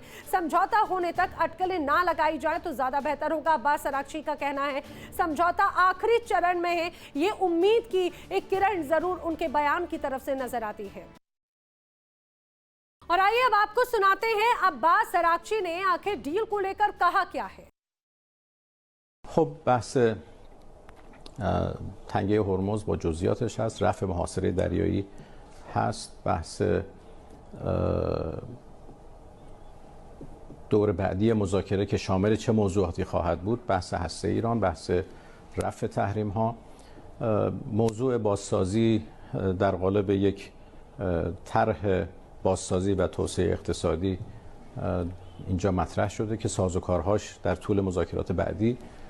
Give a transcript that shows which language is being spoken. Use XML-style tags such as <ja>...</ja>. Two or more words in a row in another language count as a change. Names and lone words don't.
<hi>समझौता होने तक अटकलें ना लगाई जाए तो ज्यादा बेहतर होगा। अब्बास अरागची का कहना है समझौता आखिरी चरण में है। ये उम्मीद की एक किरण जरूर उनके बयान की तरफ से नजर आती है। और आइए अब आपको सुनाते हैं अब्बास अरागची ने आखिर डील को लेकर कहा क्या है।</hi> <fa>خب بحث تنگه هرمز با جزئیاتش هست، رفع محاصره دریایی هست، بحث دور بعدی مذاکره که شامل چه موضوعاتی خواهد بود، بحث هسته ایران، بحث رفع تحریم ها، موضوع بازسازی در قالب یک طرح بازسازی و توسعه اقتصادی اینجا مطرح شده که سازوکارهاش در طول مذاکرات بعدی</fa>